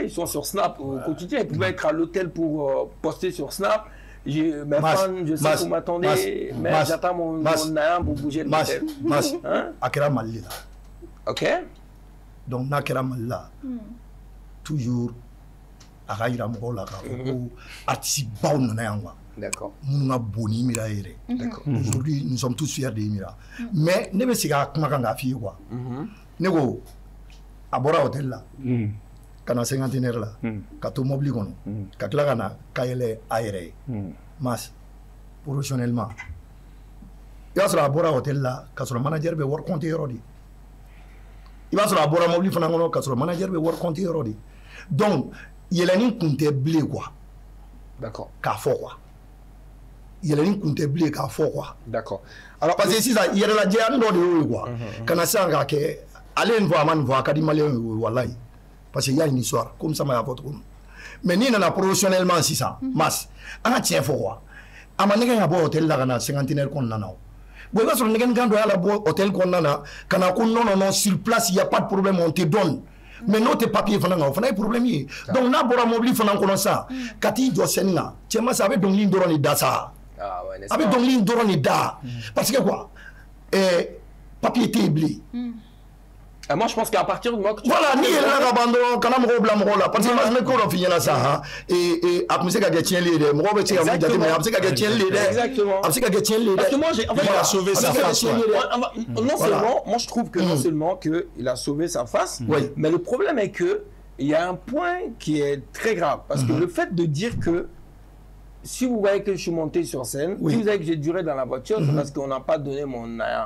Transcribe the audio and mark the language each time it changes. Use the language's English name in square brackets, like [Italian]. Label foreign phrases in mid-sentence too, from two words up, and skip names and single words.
[French] Ils sont sur Snap au quotidien. Ils pouvaient être à l'hôtel pour poster sur Snap. Mes fans, je sais que vous m'attendez, mais j'attends mon nain pour bouger de l'hôtel. Akira Malila. Ok. Donc, Nakira Malila. [Bambara] toujours a ka yira mɔgɔw la k'a fɔ ko artiste baw nana yan quoi. [French] D'accord. [Bambara] Minnu ka bon ni Imira yɛrɛ. [French] D'accord. Aujourd'hui nous sommes tous fiers de Imira. [Bambara] Mais ne bɛ segin a kuma kan k'a f'i ye quoi. Ne ko a bɔra hôtel la. Ka na cinquantenaire la. Ka to mobili kɔnɔ. Ka tila ka na ka yɛlɛ a yɛrɛ ye. Mas professionnellement. I b'a sɔrɔ a bɔra hôtel la ka sɔrɔ manager bɛ wari compter yɔrɔ de. I b'a sɔrɔ a bɔra mobili fana kɔnɔ ka sɔrɔ manager bɛ wari compter yɔrɔ de. Donc yɛlɛni kun tɛ bilen quoi. [French] D'accord. [Bambara] K'a fɔ quoi. Yɛlɛni kun tɛ bilen k'a fɔ quoi. [French] D'accord. Alors parce que [Bambara] sisan yɛrɛlajɛyani dɔ de y'o ye quoi. Kana sisan k'a kɛ ale ye nin fɔ a ma nin fɔ a ka di maliyɛnw ye walayi. [French] Parce qu'il y a une histoire comme ça m'a [Bambara] y'a fɔ cogo min. Mais n'i nana professionnellement sisan Mas an ka tiɲɛ fɔ quoi. A ma nɛgɛ ka bɔ hôtel la ka na cinquantenaire kɔnɔna na o. Bon i b'a sɔrɔ nɛgɛnikan dɔ y'a labɔ hôtel kɔnɔna na ka na ko [French] non sur place il y a pas de problème on te donne. [Bambara] Mais n'o tɛ papier fana kan o fana ye problème ye. Donc n'a bɔra mobili fana kɔnɔ sisan ka t'i jɔ scène na cɛ Mas a bɛ dɔnkili in dɔrɔn de da sa. A bɛ dɔnkili in dɔrɔn de da. [French] Parce que quoi [Bambara] papier tɛ yen bilen. [French] Moi, je pense qu'à partir du moment que tu... Voilà, [Bambara] ni yɛlɛla ka ban dɔrɔn kana mɔgɔw bila mɔgɔw la [French] parce que [Bambara] Mas n bɛ ko dɔ f'i ɲɛna sa a tun bɛ se ka kɛ tiɲɛli ye dɛ mɔgɔw bɛ se ka mun jateminɛ a bɛ se ka kɛ tiɲɛli ye dɛ. [French] Exactement. [Bambara] A bɛ se ka kɛ tiɲɛli ye dɛ. [French] Parce que moi, en fait, il a sauvé sa face. Non seulement, moi je trouve que non seulement qu'il a sauvé sa face, mais le problème est que il y a un point qui est très grave parce que le fait de dire que si vous voyez que je suis monté sur scène, si vous voyez que j'ai duré dans la voiture, c'est parce qu'on n'a pas donné mon naya.